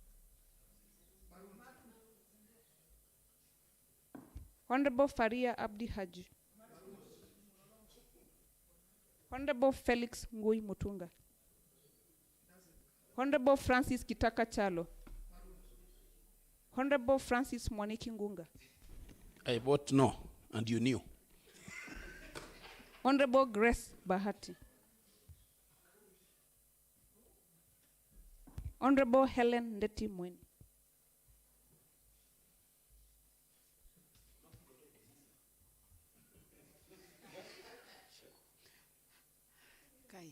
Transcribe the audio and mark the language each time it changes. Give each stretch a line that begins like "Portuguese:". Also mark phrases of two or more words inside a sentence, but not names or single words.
English: Honorable Faria Abdi Haji. Honorable Felix Ngui Mutunga. Honorable Francis Kitaka Chalo. Honorable Francis Mwaniki Ngunga. I vote no, and you knew. Honorable Grace Bahati. Honorable Helen Ndeti Mweni. Okay.